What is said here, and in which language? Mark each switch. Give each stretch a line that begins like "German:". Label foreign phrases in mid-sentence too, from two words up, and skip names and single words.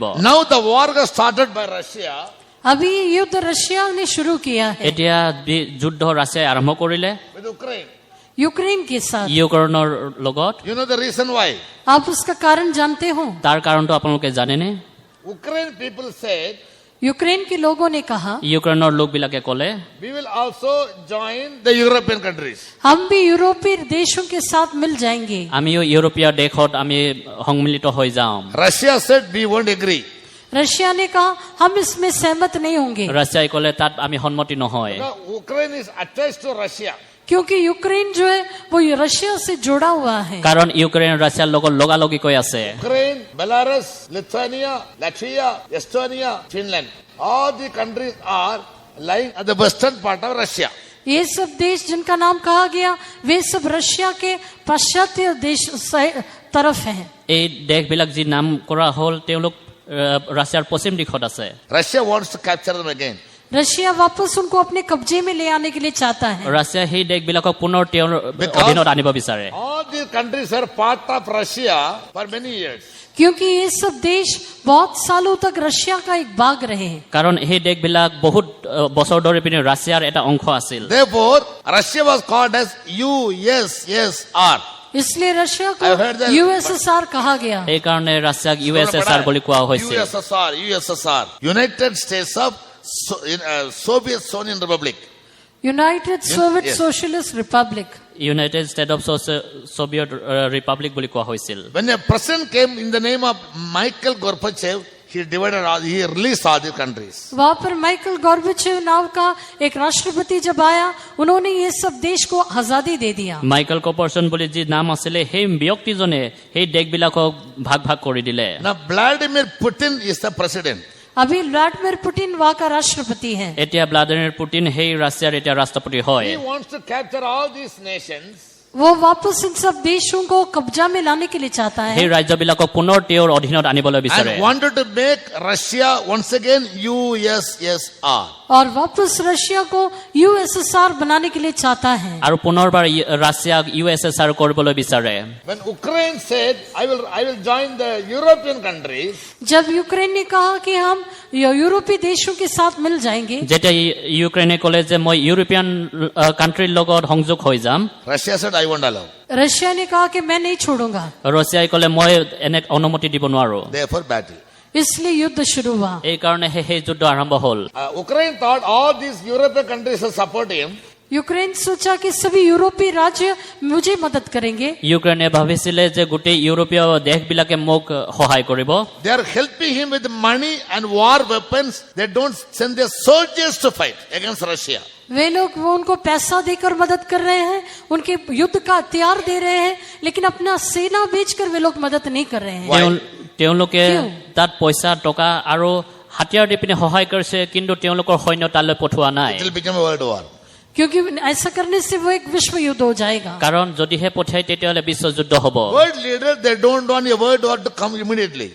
English: Now the war got started by Russia.
Hindi: अभी ये युद्ध रशिया ने शुरू किया है
Assamese: এতিয়া যুদ্ধ ৰাছিয়াই আৰম্ভ কৰিলে
English: With Ukraine.
Hindi: यूक्रेन के साथ।
Assamese: ইউক্ৰেইনৰ লগত।
English: You know the reason why?
Hindi: आप उसका कारण जानते हो?
Assamese: তাৰ কাৰণটো আপোনালোকে জানেনে?
English: Ukraine people said,
Hindi: यूक्रेन के लोगों ने कहा
Assamese: ইউক্ৰেইনৰ লোকবিলাকে ক'লে
English: we will also join the European countries.
Hindi: हम भी यूरोपीय देशों के साथ मिल जाएंगे।
Assamese: আমিও ইউৰোপীয় দেশত আমি সংমিলিত হৈ যাম।
English: Russia said, we won't agree.
Hindi: रशिया ने कहा हम इसमें सहमत नहीं होंगे
Assamese: ৰাছিয়াই ক'লে তাত আমি সন্মতি নহয়।
English: Now, Ukraine is attached to Russia.
Hindi: क्योंकि यूक्रेन जो है वो रशिया से जुड़ा हुआ है।
Assamese: কাৰণ ইউক্ৰেইন ৰাছিয়াৰ লগত লগালগিকৈ আছে।
English: Ukraine, Belarus, Lithuania, Latvia, Estonia, Finland. All the countries are lying at the western part of Russia.
Hindi: ये सब देश जिनका नाम कहा गया वे सब रशिया के पाश्चात्य देश तरफ हैं।
Assamese: এই দেশবিলাক যি নাম কৰা হ'ল তেওঁলোক ৰাছিয়াৰ পশ্চিম দিশত আছে।
English: Russia wants to capture them again.
Hindi: रशिया वापस उनको अपने कब्जे में ले आने के लिए चाहता है।
Assamese: ৰাছিয়াই সেই দেশবিলাকক পুনৰ তেওঁৰ
English: Because-
Assamese: অধীনত আনিব বিচাৰে।
English: All these countries are part of Russia for many years.
Hindi: क्योंकि ये सब देश बहुत सालों तक रशिया का एक भाग रहे हैं।
Assamese: কাৰণ সেই দেশবিলাক বহুত বছৰ ধৰি পিনে ৰাছিয়াৰ এটা অংশ আছিল।
English: Therefore, Russia was called as USSR.
Hindi: इसलिए रशिया
English: I heard
Hindi: को
English: that-
Hindi: यूएसएसआर कहा गया।
Assamese: সেইকাৰণে ৰাছিয়াক USSR বুলি কোৱা হৈছিল।
English: USSR. United States of Soviet Union Republic.
Hindi: यूनाइटेड सोवियत
English: yes.
Hindi: सोशलिस्ट रिपब्लिक।
Assamese: ইউনাইটেড ষ্টেট অফ সোভিয়েট ৰিপাব্লিক বুলি কোৱা হৈছিল।
English: When a president came in the name of Michael Gorbachev, he released all the countries.
Hindi: वहां पर माइकल गॉर्बेचेव नाम का एक राष्ट्रपति जब आया उन्होंने ये सब देश को आजादी दे दिया।
Assamese: মাইকেল কৰ্পৰেচন বুলি যি নাম আছিলে সেই ব্যক্তিজনে সেই দেশবিলাকক ভাগ ভাগ কৰি দিলে।
English: Now Vladimir Putin is the president.
Hindi: अभी व्लादिमीर पुतिन वहां का राष्ट्रपति है।
Assamese: এতিয়া ভ্লাদিমিৰ পুটিন সেই ৰাছিয়াৰ এতিয়া ৰাষ্ট্ৰপতি হয়।
English: He wants to capture all these nations
Hindi: वो वापस इन सब देशों को कब्जा में लाने के लिए चाहता
Assamese: সেই
Hindi: है
Assamese: ৰাজ্যবিলাকক পুনৰ তেওঁৰ অধীনত আনিবলৈ বিচাৰে
English: and wanted to make Russia once again USSR.
Hindi: और वापस रशिया को यूएसएसआर बनाने के लिए चाहता है।
Assamese: আৰু পুনৰবাৰ ৰাছিয়াক USSR কৰিবলৈ বিচাৰে
English: When Ukraine said, I will join the European countries,
Hindi: जब यूक्रेन ने कहा कि हम यूरोपीय देशों के साथ मिल जाएंगे,
Assamese: যেতিয়া ইউক্ৰেইনে ক'লে যে মই
English: European country
Assamese: লগত সংযোগ হৈ যাম
English: Russia said, I won't allow.
Hindi: रशिया ने कहा कि मैं नहीं छोड़ूंगा,
Assamese: ৰাছিয়াই ক'লে মই এনে অনুমতি দিব নোৱাৰো
English: Therefore, battle.
Hindi: इसलिए युद्ध शुरू हुआ।
Assamese: এই কাৰণে সেই যুদ্ধ আৰম্ভ হ'ল
English: Ukraine thought all these European countries will support him.
Hindi: यूक्रेन सोचा कि सभी यूरोपीय राज्य मुझे मदद करेंगे,
Assamese: ইউক্ৰেইনে ভাবিছিলে যে গোটেই ইউৰোপীয় দেশবিলাকে মোক সহায় কৰিব
English: They are helping him with money and war weapons. They don't send their soldiers to fight against Russia.
Hindi: वे लोग वो उनको पैसा देकर मदद कर रहे हैं, उनके युद्ध का हथियार दे रहे हैं, लेकिन अपना सेना बेचकर वे लोग मदद नहीं कर रहे हैं।
Assamese: তেওঁলোকে কিয়? তাত পইচা টকা আৰু হাতিয়াৰ দি পিনে সহায় কৰিছে কিন্তু তেওঁলোকৰ সৈন্য তালৈ পঠোৱা নাই
English: It will become a world war.
Hindi: क्योंकि ऐसा करने से वो एक विश्व युद्ध हो जाएगा।
Assamese: কাৰণ যদিহে পঠিয়াই তেতিয়াহ'লে বিশ্বযুদ্ধ হ'ব
English: World leaders, they don't want a world war to come immediately.